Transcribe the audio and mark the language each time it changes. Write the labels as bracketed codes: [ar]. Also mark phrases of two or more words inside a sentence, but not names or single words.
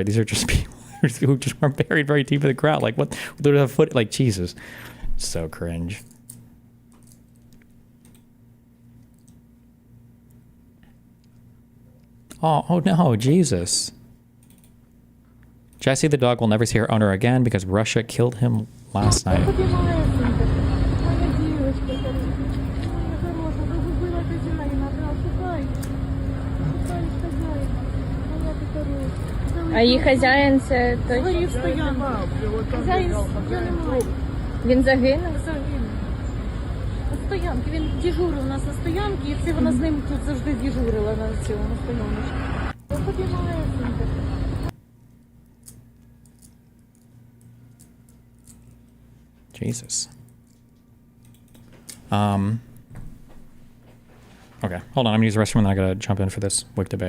[en] These are just people who just weren't buried very deep in the ground. Like what, like Jesus, so cringe. Oh no, Jesus. Jessie the dog will never see her owner again because Russia killed him last night. [uk] А її хазяїн це той, що хазяїн немає. Він загинув? Загинув. На стоянці. Він дежурив у нас на стоянці, і це вона з ним тут завжди дежурила на цьому стояночку. Я підіймаю сумку. [en] Jesus. Okay, hold on. I'm gonna use the restroom and then I gotta jump in for this Whick debate.